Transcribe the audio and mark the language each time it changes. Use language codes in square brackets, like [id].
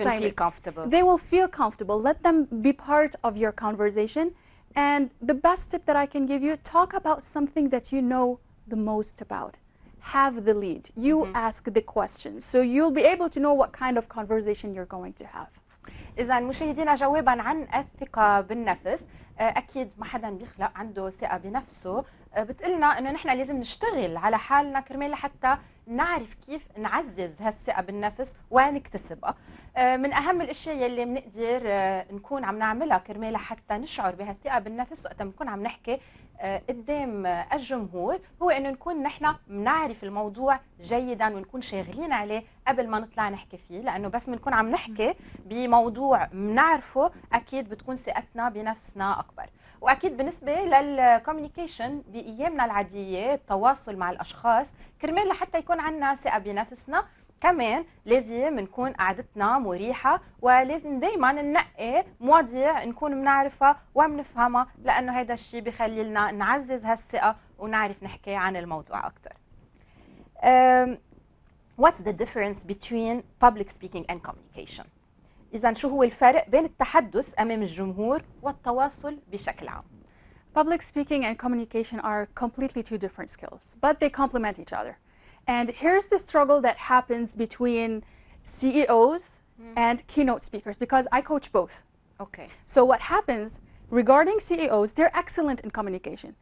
[en] even feel comfortable. They will feel comfortable. Let them be part of your conversation. And the best tip that I can give you, talk about something that you know the most about. Have the lead. You ask the questions. So you'll be able to know what kind of conversation you're going to have. [ar] إذا مشاهدينا، جوابا عن الثقة بالنفس، أكيد ما حدا بيخلق عنده ثقة بنفسه. بتقلنا إنه نحن لازم نشتغل على حالنا كرمال لحتى نعرف كيف نعزز هالثقة بالنفس ونكتسبها. من أهم الأشياء يلي بنقدر نكون عم نعملها كرمال حتى نشعر بهالثقة بالنفس وقت بنكون عم نحكي قدام الجمهور، هو إنه نكون نحن بنعرف الموضوع جيدا ونكون شاغلين عليه قبل ما نطلع نحكي فيه، لأنه بس بنكون عم نحكي بموضوع بنعرفه أكيد بتكون ثقتنا بنفسنا أكبر. وأكيد بالنسبة للكوميونيكيشن بأيامنا العادية، التواصل مع الأشخاص، كرمال لحتى يكون عندنا ثقة بنفسنا كمان لازم نكون قعدتنا مريحة، ولازم دايما ننقي مواضيع نكون بنعرفها وبنفهمها، لأنه هذا الشيء بيخلي لنا نعزز هالثقة ونعرف نحكي عن الموضوع أكثر. [en] What's the difference between public speaking and communication? [ar] إذا شو هو الفرق بين التحدث أمام الجمهور والتواصل بشكل عام؟ [en] Public speaking and communication are completely two different skills, but they complement each other. And here's the struggle that happens between CEOs and keynote speakers, because I coach both. Okay. So what happens, regarding CEOs, they're excellent in communication.